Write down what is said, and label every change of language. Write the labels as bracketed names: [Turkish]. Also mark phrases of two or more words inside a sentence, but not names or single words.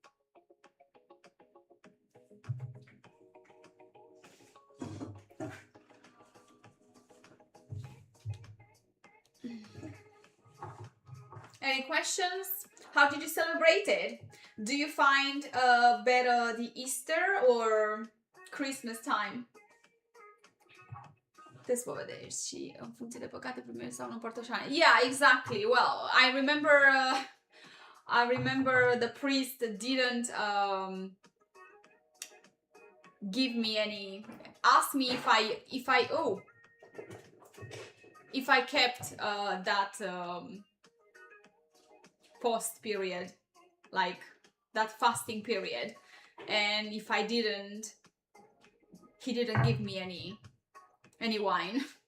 [English] Any questions? How did you celebrate it? Do you find better the Easter or Christmas time? [Romanian] Te spovedezi și în funcție de păcate primești sau nu împărtășanie. [English] Yeah, exactly. Well, I remember the priest didn't give me any, ask me if I kept that post period, like that fasting period, and if I didn't, he didn't give me any wine.